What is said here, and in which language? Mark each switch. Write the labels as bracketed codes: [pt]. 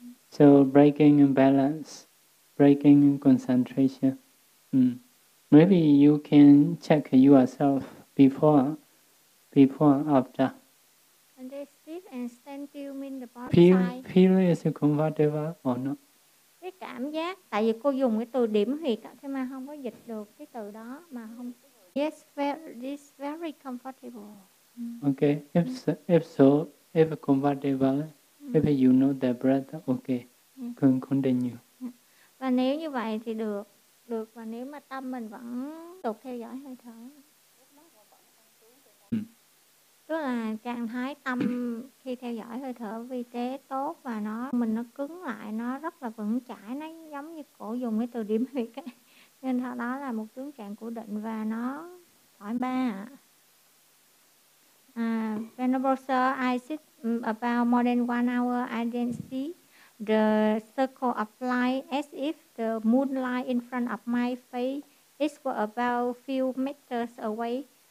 [en] So breaking balance, breaking concentration. Maybe you can check yourself before, after. And they sit and stand still mean the body feel is comfortable or not? [vi] Cái cảm giác, tại vì cô dùng cái từ điểm huyệt thế mà không có dịch được cái từ đó mà không. [en] Yes, this very comfortable. Okay, if comfortable, if you know the breath, okay, can continue. [vi] Và nếu như vậy thì được và nếu mà tâm mình vẫn tục theo dõi hơi thở. Tức là trạng thái tâm khi theo dõi hơi thở vi tế tốt và nó cứng lại, nó rất là vững chãi, nó giống như cổ dùng cái từ điểm huyệt ấy. Nên đó là một tướng trạng của định và nó thoải ba ạ. [en] Venerable sir, I sit about more than 1 hour. I then see the circle of light as if the moonlight in front of my face is about few meters away.